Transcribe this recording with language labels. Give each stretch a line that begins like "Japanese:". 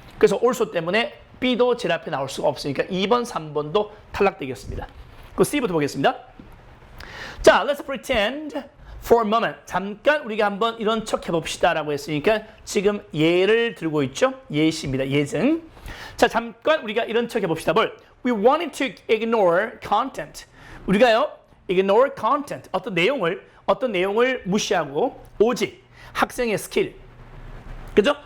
Korean: 그래서 also 때문에 B도 제일 앞에 나올 수가 없으니까 2번, 3번도 탈락되겠습니다. 그 C부터 보겠습니다.
English: 자, let's pretend for a moment.
Korean: 잠깐 우리가 한번 이런 척 해봅시다라고 했으니까 지금 예를 들고 있죠. 예시입니다. 예증. 자, 잠깐 우리가 이런 척 해봅시다. 뭘?
English: We wanted to ignore content.
Korean: 우리가요,
English: ignore content.
Korean: 어떤 내용을 무시하고 오직 학생의 스킬, 그죠?